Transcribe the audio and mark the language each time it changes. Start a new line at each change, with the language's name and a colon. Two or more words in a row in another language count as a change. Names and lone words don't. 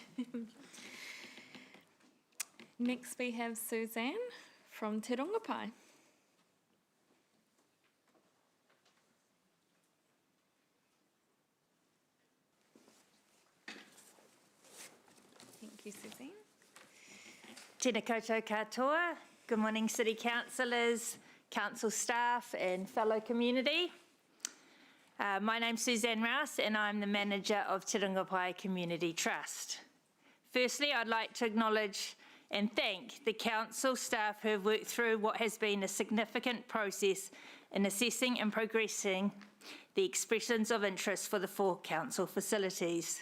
English: Next we have Suzanne from Te Rongopai. Thank you, Suzanne.
Māori: Tēnā koutou katoa.
English: Good morning, City Councillors, Council staff and fellow community. My name's Suzanne Rouse and I'm the manager of Te Rongopai Community Trust. Firstly, I'd like to acknowledge and thank the Council staff who have worked through what has been a significant process in assessing and progressing the expressions of interest for the 4 Council facilities.